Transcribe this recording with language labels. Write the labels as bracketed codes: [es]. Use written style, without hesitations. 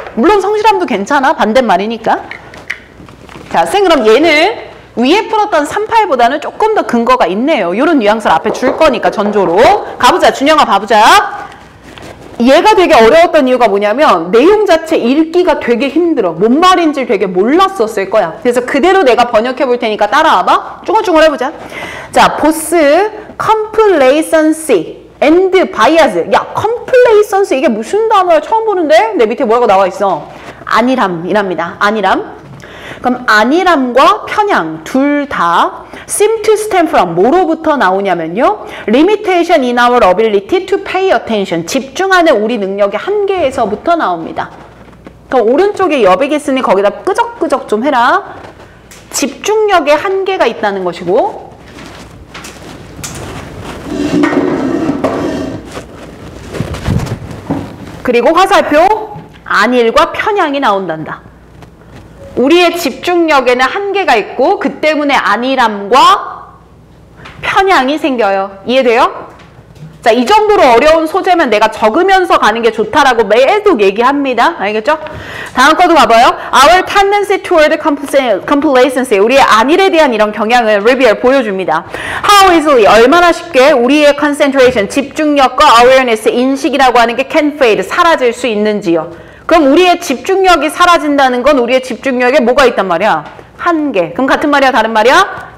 [ko] 물론 성실함도 괜찮아. 반대말이니까. 자, 쌤 그럼 얘는 위에 풀었던 38보다는 조금 더 근거가 있네요. 이런 뉘앙스를 앞에 줄 거니까 전조로. 가보자. 준영아 봐보자. 얘가 되게 어려웠던 이유가 뭐냐면 내용 자체 읽기가 되게 힘들어. 뭔 말인지 되게 몰랐었을 거야. 그래서 그대로 내가 번역해 볼 테니까 따라와봐. 쭈글쭈글 해보자. 자, 보스, [en] complacency and bias. [ko] 야, complacency 이게 무슨 단어야? 처음 보는데? 내 밑에 뭐라고 나와 있어? 안일함이랍니다. 안일함. 그럼 안일함과 편향 둘 다 [en] seem to stem from [ko] 뭐로부터 나오냐면요. [en] limitation in our ability to pay attention. [ko] 집중하는 우리 능력의 한계에서부터 나옵니다. 그럼 오른쪽에 여백이 있으니 거기다 끄적끄적 좀 해라. 집중력의 한계가 있다는 것이고 그리고 화살표 안일과 편향이 나온단다. 우리의 집중력에는 한계가 있고 그 때문에 안일함과 편향이 생겨요. 이해돼요? 자, 이 정도로 어려운 소재면 내가 적으면서 가는 게 좋다라고 매도 얘기합니다. 알겠죠? 다음 거도 봐봐요. [en] Our tendency toward complacency. [ko] 우리의 안일에 대한 이런 경향을 리뷰를 보여줍니다. [en] How easily, [ko] 얼마나 쉽게 우리의 concentration, 집중력과 awareness, 인식이라고 하는 게 [en] can fade, [ko] 사라질 수 있는지요. 그럼 우리의 집중력이 사라진다는 건 우리의 집중력에 뭐가 있단 말이야? 한계. 그럼 같은 말이야, 다른 말이야?